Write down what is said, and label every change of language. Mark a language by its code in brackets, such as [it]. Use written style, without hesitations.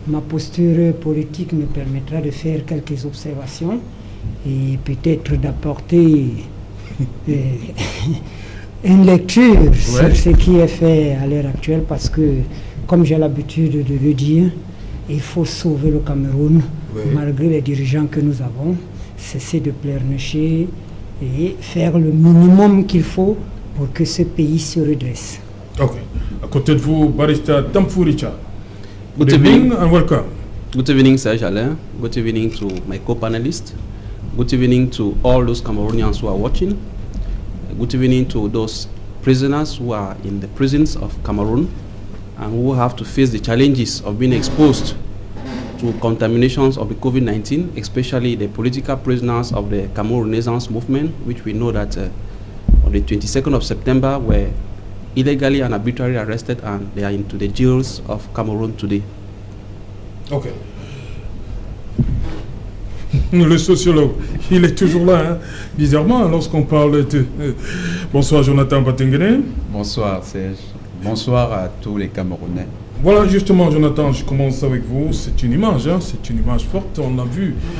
[fr] Ma posture politique me permettra de faire quelques observations et peut-être d'apporter une lecture sur ce qui est fait à l'heure actuelle, parce que, comme j'ai l'habitude de le dire, il faut sauver le Cameroun, malgré les dirigeants que nous avons, cesser de pleurnicher et faire le minimum qu'il faut pour que ce pays se redresse. Ok. À côté de vous, Barista Tamfou Richard. [en] Good evening and welcome. Good evening, Serge Alain. Good evening to my co-panelists. Good evening to all those Cameroonians who are watching. Good evening to those prisoners who are in the prisons of Cameroon and who have to face the challenges of being exposed to contaminations of the COVID-19, especially the political prisoners of the Cameroon Renaissance movement, which we know that on the 22nd of September were illegally and arbitrarily arrested, and they are into the jails of Cameroon today. [fr] Ok. Le sociologue, il est toujours là, hein, bizarrement, lorsqu'on parle de... Bonsoir Jonathan Batengene. Bonsoir Serge. Bonsoir à tous les Camerounais. Voilà, justement, Jonathan, je commence avec vous. C'est une image, hein, c'est une image forte. On l'a vu.